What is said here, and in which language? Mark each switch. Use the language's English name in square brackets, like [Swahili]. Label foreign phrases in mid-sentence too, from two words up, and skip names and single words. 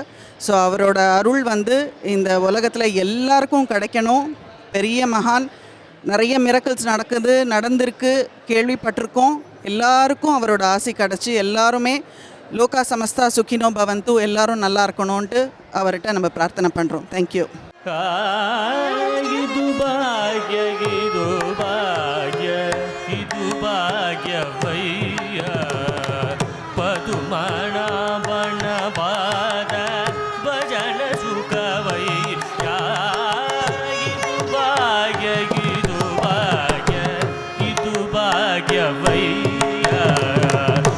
[Tamil] ஸோ அவரோட அருள் வந்து இந்த உலகத்தில் எல்லாருக்கும் கிடைக்கணும். பெரிய மகான், நிறைய மிரக்கிள்ஸ் நடந்திருக்கு, கேள்விப்பட்டிருக்கோம். எல்லாருக்கும் அவரோட ஆசி கிடச்சி எல்லாருமே [Sanskrit] लोका समस्ता सुखिनो भवन्तु, [Tamil] எல்லாரும் நல்லா இருக்கணும்ன்ட்டு அவர்கிட்ட நம்ம பிரார்த்தனை பண்ணுறோம். [English] thank you. [Kannada] ಇದು ಭಾಗ್ಯ ಇದು ಭಾಗ್ಯ ಇದು ಭಾಗ್ಯವಯ್ಯ ಪದುಮಣ ಬಣ ಪಾದ ಭಜನ ಸುಖವಯ್ಯ ಇದು ಭಾಗ್ಯ ಇದು ಭಾಗ್ಯ ಇದು ಭಾಗ್ಯವಯ್ಯ